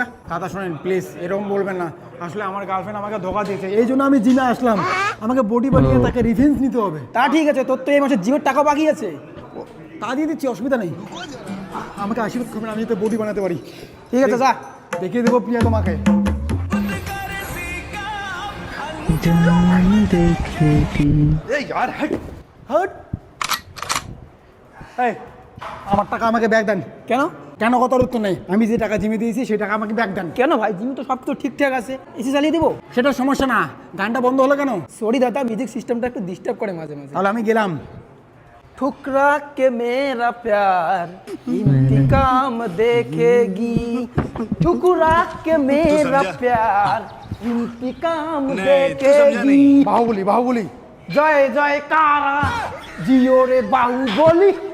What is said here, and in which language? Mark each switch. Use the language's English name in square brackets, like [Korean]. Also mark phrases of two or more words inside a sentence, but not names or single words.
[Bangla] দাদা শোনেন প্লিজ, এরকম বলবেন না, আসলে আমার গার্লফ্রেন্ড আমাকে ধোকা দিয়েছে, এই জন্য আমি জিমে আসলাম, আমাকে বডি বানিয়ে তাকে রিভেঞ্জ নিতে হবে। তা ঠিক আছে, তোর তো এই মাসে জিমের টাকা বাকি আছে, তা দিয়ে দিচ্ছি, অসুবিধা নেই। আমাকে আশীর্বাদ করবেন, আমি যাতে বডি বানাতে পারি। ঠিক আছে যা, দেখিয়ে দেবো প্রিয়া তোমাকে। জান দেখে কি [Hindi] এই यार हट। [Bangla] হট, এই আমার টাকা আমাকে ব্যাগ দেন। কেন কেন কথার উত্তর নেই, আমি যে টাকা জিমে দিয়েছি সেই টাকা আমাকে ব্যাগ দেন। কেন ভাই, জিম তো সব তো ঠিকঠাক আছে, এসি চালিয়ে দিব, সেটা সমস্যা না, গানটা বন্ধ হলো কেন? সরি দাদা, মিউজিক সিস্টেমটা একটু ডিস্টার্ব করে মাঝে মাঝে। তাহলে আমি গেলাম। [Hindi] ठुकरा के मेरा प्यार इंतकाम देखेगी, ठुकरा के मेरा समझा? प्यार इंतकाम नहीं, तू समझा देखेगी। नहीं। बाहुबली बाहुबली, जय जय कारा जियो रे बाहुबली।